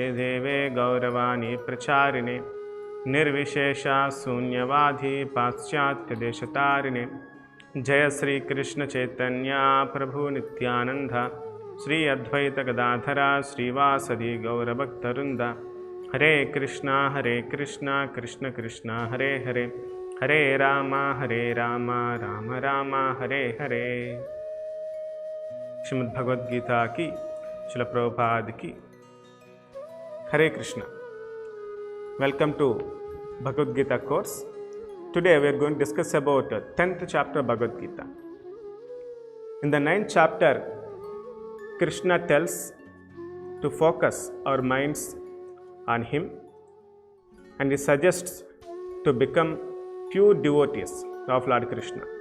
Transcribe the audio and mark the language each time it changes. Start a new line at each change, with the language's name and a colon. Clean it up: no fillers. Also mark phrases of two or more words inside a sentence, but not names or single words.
Sanskrit: देवे गौरवाणी प्रचारिणे निर्विशेषा शून्यवादी पाश्चात्यदेशतारिणे जय श्री कृष्ण चैतन्य प्रभु नित्यानंद श्री अद्वैत गदाधरा श्रीवासदि गौरभक्तवृंद हरे कृष्णा कृष्ण कृष्ण हरे हरे हरे राम राम राम हरे हरे।
Hindi: श्रीमद् भगवद गीता की श्रील प्रभुपाद की हरे कृष्णा।
English: Welcome to Bhagavad Gita course. Today we are going to discuss about 10th chapter Bhagavad Gita. In the 9th chapter, Krishna tells to focus our minds on him, and he suggests to become pure devotees of Lord Krishna.